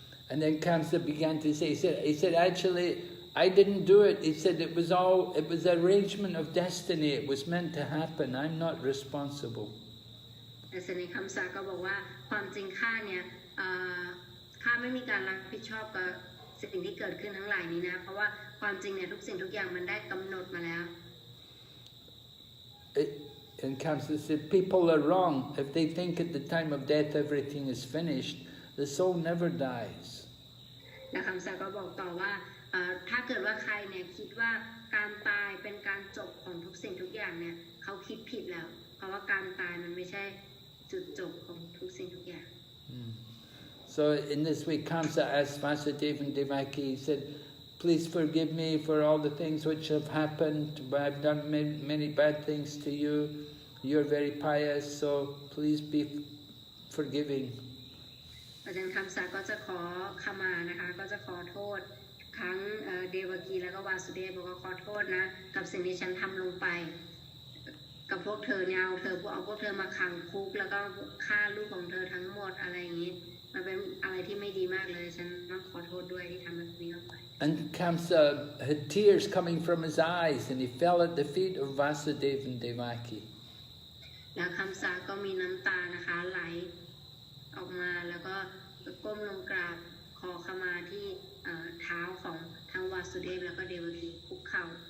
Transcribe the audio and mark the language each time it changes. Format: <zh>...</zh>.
<en>And then Kamsa began to say, he said, actually, I didn't do it. He said, it was arrangement of destiny. It was meant to happen. I'm not responsible.</en> <th>แต่สิ่งนี้คำสาก็บอกว่าความจริงข้าเนี่ยข้าไม่มีการรับผิดชอบกับสิ่งที่เกิดขึ้นทั้งหลายนี้นะเพราะว่าความจริงเนี่ยทุกสิ่งทุกอย่างมันได้กำหนดมาแล้ว</th> <en>And Kamsa said, people are wrong. If they think at the time of death everything is finished, the soul never dies.</en> <th>และคำสาก็บอกต่อว่าถ้าเกิดว่าใครเนี่ยคิดว่าการตายเป็นการจบของทุกสิ่งทุกอย่างเนี่ยเขาคิดผิดแล้วเพราะว่าการตายมันไม่ใช่จุดจบของทุกสิ่งทุกอย่าง</th> <en>So in this way, Kamsa asked Vasudeva and Devaki, he said, please forgive me for all the things which have happened. I've done many bad things to you. You're very pious, so please be forgiving.</en> <th>อาจารย์คำสาก็จะขอขมานะคะก็จะขอโทษทั้งเดวกีแล้วก็วาสุเดฟบอกว่าขอโทษนะกับสิ่งที่ฉันทำลงไปกับพวกเธอเนี่ยเอาพวกเธอมาขังคุกแล้วก็ฆ่าลูกของเธอทั้งหมดอะไรอย่างนี้มันเป็นอะไรที่ไม่ดีมากเลยฉันต้องขอโทษด้วยที่ทำแบบนี้ลงไป</th> <en>And Kamsa had tears coming from his eyes and he fell at the feet of Vasudeva and Devaki.</en> <th>แล้วคำสาก็มีน้ำตานะคะไหลออกมาแล้วก็ก้มลงกราบขอขมาที่เท้าของทั้งวาสุเดฟแล้วก็เดวกีคุกเข่า</th>